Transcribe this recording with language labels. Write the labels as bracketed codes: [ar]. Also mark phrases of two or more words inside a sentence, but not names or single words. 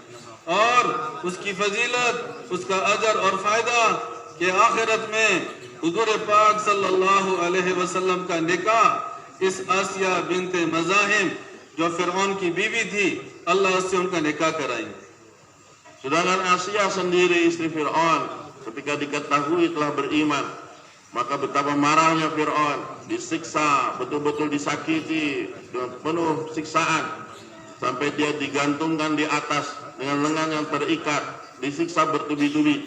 [ur] اور اس کی فضیلت، اس کا اجر اور فائدہ کہ آخرت میں حضور پاک [ar] صلى الله عليه وسلم [ur] کا نکاح اس آسیہ بنت مزاحم جو فرعون کی بیوی تھی، Allah اس سے ان کا نکاح کرائیں گے. [ms] Sedangkan Asia sendiri istri Fir'aun ketika diketahui telah beriman, maka betapa marahnya Fir'aun, disiksa, betul-betul disakiti dengan penuh siksaan sampai dia digantungkan di atas dengan lengan yang terikat, disiksa bertubi-tubi.